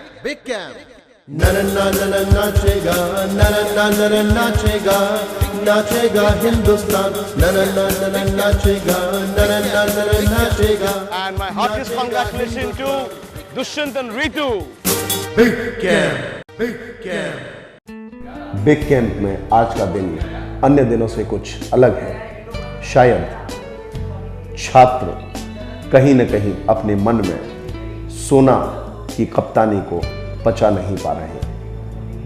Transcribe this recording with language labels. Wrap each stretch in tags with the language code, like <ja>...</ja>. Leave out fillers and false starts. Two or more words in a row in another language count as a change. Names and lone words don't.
<hi>बिग कैम्प। नरन्ना नरन नाचेगा, नरन्ना नरन नाचेगा, नाचेगा हिंदुस्तान, नरन्ना नरन नाचेगा, नरन्ना नरन नाचेगा।</hi> <en>And my heartiest congratulations to Dushyant and Ritu.</en> <hi>बिग कैम्प, बिग कैम्प। बिग कैंप में आज का दिन अन्य दिनों से कुछ अलग है। शायद छात्र कहीं न कहीं अपने मन में सोना की कप्तानी को पचा नहीं पा रहे हैं।</hi>